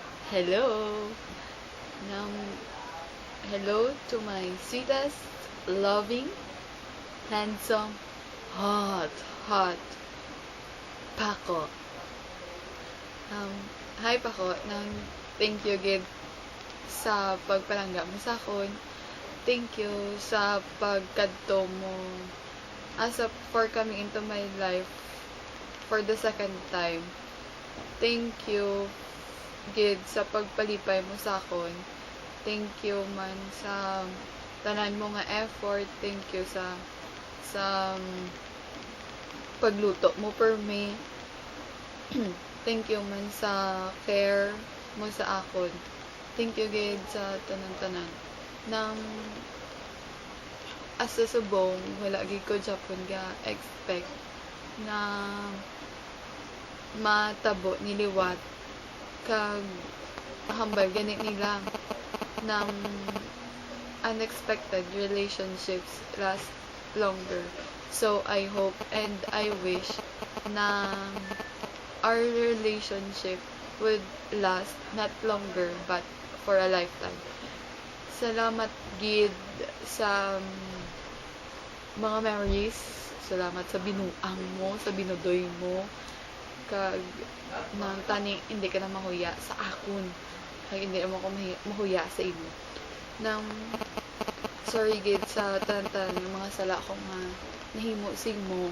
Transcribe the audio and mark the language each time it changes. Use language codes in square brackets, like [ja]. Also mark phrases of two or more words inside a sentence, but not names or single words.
[en] Hello! Nang hello to my sweetest, loving, handsome, hot Paco. [hil] Um, Hi Paco, [en] thank you [hil] gid sa pagpalangga mo sa akon. [en] Thank you [hil] sa pagkadto mo [en] for coming into my life for the second time. Thank you [hil] gid sa pagpalipay mo sa akon. [en] Thank you [hil] man sa tanan mo nga effort. [en] Thank you [hil] sa pagluto mo per me. [en] Thank you [hil] man sa care mo sa akon. [en] Thank you [hil] gid sa tanan-tanan. Nang asa subong wala gid ko Japon ga expect na matabo niliwat kag hambal gani nila ng [en] unexpected relationships last longer. So I hope and I wish na our relationship would last not longer but for a lifetime. [hil] Salamat gid sa mga memories. Salamat sa binuang mo, sa binudoy mo. Kag nang tani hindi ka na mahuya sa akon. Kag hindi mo ko mahuya sa imo. Nang sorry gid sa tanan ng mga sala ko nga nahimo sig mo.